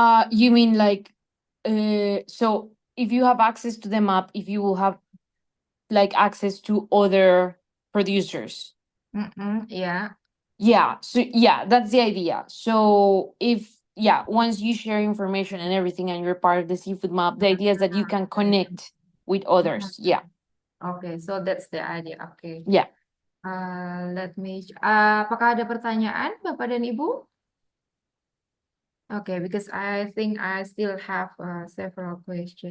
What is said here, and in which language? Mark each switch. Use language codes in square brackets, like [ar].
[en] You mean like so if you have access to the map, if you will have like access to other producers? Yeah. Yeah, so yeah, that's the idea. So once you share information and everything and you're part of the seafood map, the idea is that you can connect with others. Yeah. Okay, so that's the idea. Okay. Yeah. [id] Apakah ada pertanyaan Bapak dan Ibu? [en] Okay, because I think I still have several questions.